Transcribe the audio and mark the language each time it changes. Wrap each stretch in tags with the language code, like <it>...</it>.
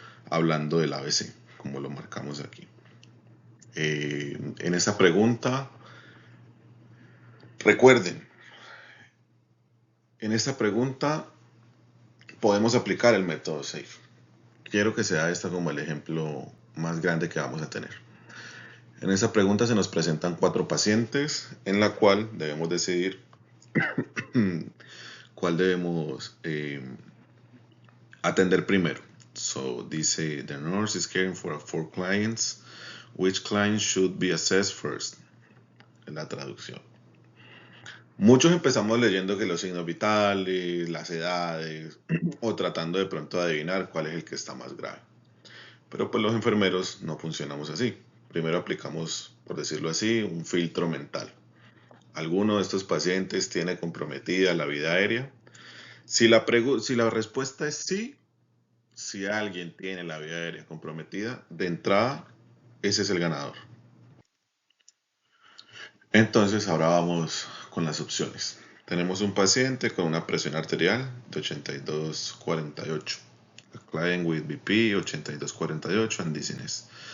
<es>Hablando del ABC, como lo marcamos aquí. En esta pregunta, recuerden, en esta pregunta podemos aplicar el método SAFE. Quiero que sea esto como el ejemplo más grande que vamos a tener. En esta pregunta se nos presentan 4 pacientes, en la cual debemos decidir cuál debemos atender primero.</es> <en>So dice, the nurse is caring for 4 clients. Which client should be assessed first?</en> <es>En la traducción. Muchos empezamos leyendo que los signos vitales, las edades, o tratando de pronto de adivinar cuál es el que está más grave. Pero pues los enfermeros no funcionamos así. Primero aplicamos, por decirlo así, un filtro mental. ¿Alguno de estos pacientes tiene comprometida la vida aérea? Si la respuesta es sí, si alguien tiene la vida aérea comprometida, de entrada, ese es el ganador. Entonces ahora vamos con las opciones. Tenemos un paciente con una presión arterial de 82/48.</es> <en>A client with BP 82/48 and dizziness.</en>